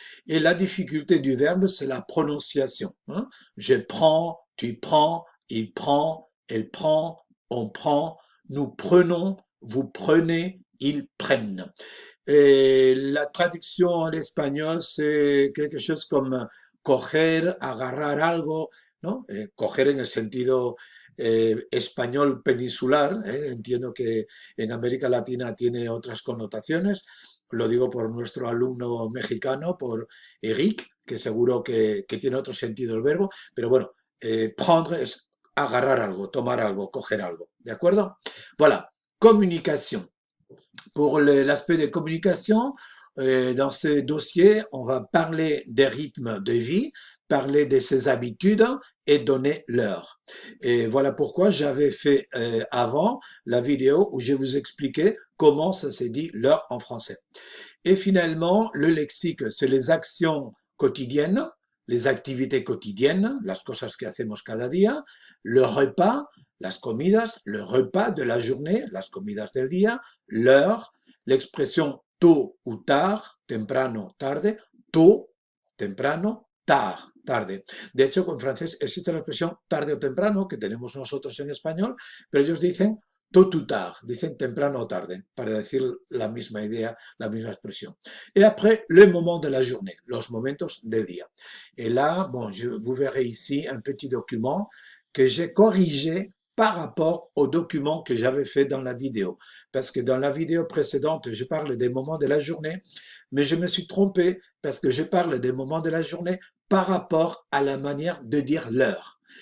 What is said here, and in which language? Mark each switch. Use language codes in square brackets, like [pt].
[fr] Et la difficulté du verbe, c'est la prononciation. Hein. Je prends, tu prends, il prend, elle prend, on prend, nous prenons, vous prenez, ils prennent. Et la traduction en espagnol, c'est quelque chose comme [es] coger, agarrar algo, ¿no? Coger en el sentido español peninsular, ¿eh? Entiendo que en América Latina tiene otras connotaciones. Lo digo por nuestro alumno mexicano, por Eric, que seguro que tiene otro sentido el verbo, pero bueno, prendre es agarrar algo, tomar algo, coger algo, ¿de acuerdo? [fr] Voilà, communication. Pour l'aspect de communication, dans ce dossier, on va parler des rythmes de vie, parler de ses habitudes et donner l'heure. Et voilà pourquoi j'avais fait avant la vidéo où je vous expliquais comment ça s'est dit l'heure en français. Et finalement, le lexique, c'est les actions quotidiennes, les activités quotidiennes, [es] las cosas que hacemos cada día, [fr] le repas, [es] las comidas, [fr] le repas de la journée, [es] las comidas del día, [fr] l'heure, l'expression tôt ou tard, [es] temprano, tarde, [fr] tôt, temprano, tard, tarde. [es] De hecho, en francés existe la expresión tarde o temprano, que tenemos nosotros en español, pero ellos dicen [fr] tôt ou tard, [es] dicen temprano o tarde, para decir la misma idea, la misma expresión. [fr] Et après, le moment de la journée, [es] los momentos del día. [fr] Et là, bon, vous verrez ici un petit document que j'ai corrigé par rapport au document que j'avais fait dans la vidéo. Parce que dans la vidéo précédente, je parle des moments de la journée, mais je me suis trompé parce que je parle des moments de la journée par rapport à la manière de dire l'heure.